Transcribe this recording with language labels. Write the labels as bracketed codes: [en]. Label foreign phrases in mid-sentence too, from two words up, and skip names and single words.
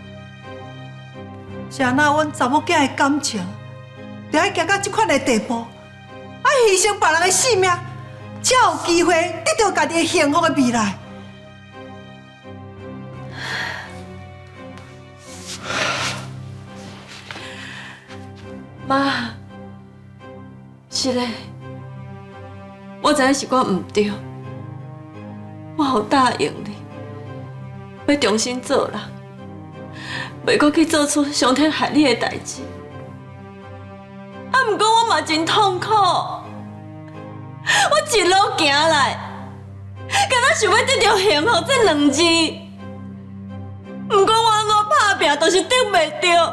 [nan] 谁拿阮查某囝的感情，就爱行到这款的地步，爱牺牲别人的性命，才有机会得到家己的幸福的未来。妈，是嘞，我知影是我唔对，我有答应你，要重新做人，袂阁去做出伤天害理的代志。啊，毋过我嘛真痛苦，我一路行来，敢若想要得到幸福这两字，毋过我安怎打拼都是得袂到。